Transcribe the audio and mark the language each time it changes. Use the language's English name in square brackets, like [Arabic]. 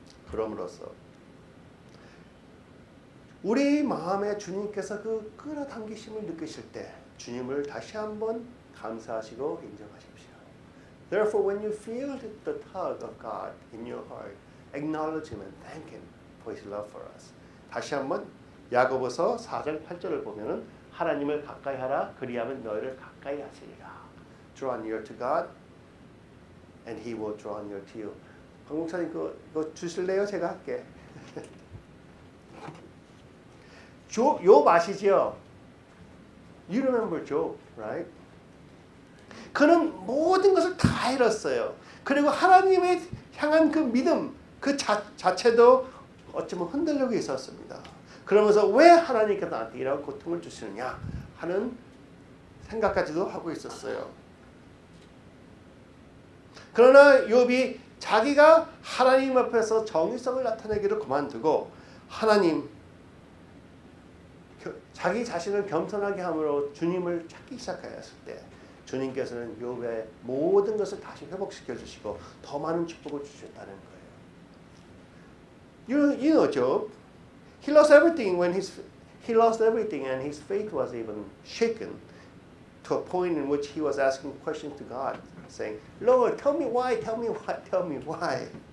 [Korean] 그럼으로써 우리 마음에 주님께서 그 끌어당기심을 느끼실 때 주님을 다시 한번 감사하시고 인정하십시오. [English] Therefore, when you feel the tug of God in your heart, acknowledge Him and thank Him for His love for us. [Korean] 다시 한번 야고보서 4절 8절을 보면은 하나님을 가까이 하라 그리하면 너희를 가까이 하시리라. [English] Draw near to God, and He will draw near to you. [Korean] 강목사님 그거 주실래요? 제가 할게. 욥 아시죠? [English] You remember Job, right? [Korean] 그는 모든 것을 다 잃었어요. 그리고 하나님의 향한 그 믿음, 그 자체도 어쩌면 흔들리고 있었습니다. 그러면서 왜 하나님께서 나한테 이런 고통을 주시느냐 하는 생각까지도 하고 있었어요. 그러나 욥이 자기가 하나님 앞에서 정의성을 나타내기를 그만두고 하나님 자기 자신을 겸손하게 함으로 주님을 찾기 시작하였을 때 주님께서는 욥의 모든 것을 다시 회복시켜 주시고 더 많은 축복을 주셨다는 거예요. [English] You know Job. He lost everything and his faith was even shaken to a point in which he was asking questions to God, saying, "Lord, tell me why, tell me why, tell me why."